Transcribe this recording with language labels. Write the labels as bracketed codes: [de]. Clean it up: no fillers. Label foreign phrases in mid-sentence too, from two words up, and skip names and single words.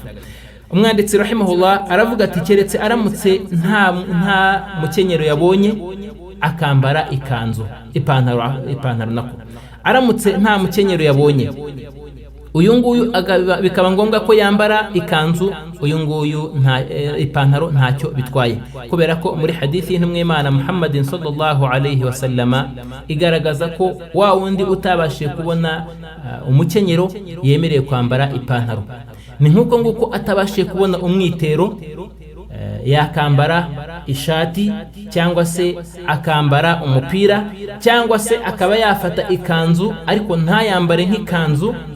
[rw] umwanditsi rahimahullah aravuga ati keretse aramutse nta mukenyero yabonye akambara ikanzu, ipantaro nako. aramutse nta mukenyero yabonye, uyu nguyu bikaba ngombwa ko yambara ikanzu, uyu nguyu ipantaro ntacyo bitwaye, kubera ko muri hadithi y'intumwa y'Imana Muhammadin [ar] صلى الله عليه وسلم [rw] igaragaza ko wa wundi utabashije kubona umukenyero yemereye kwambara ipantaro. ni nk'uko nguko atabashije kubona umwitero yakambara ishati cyangwa se akambara umupira, cyangwa se akaba yafata ikanzu ariko ntayambare nk'ikanzu.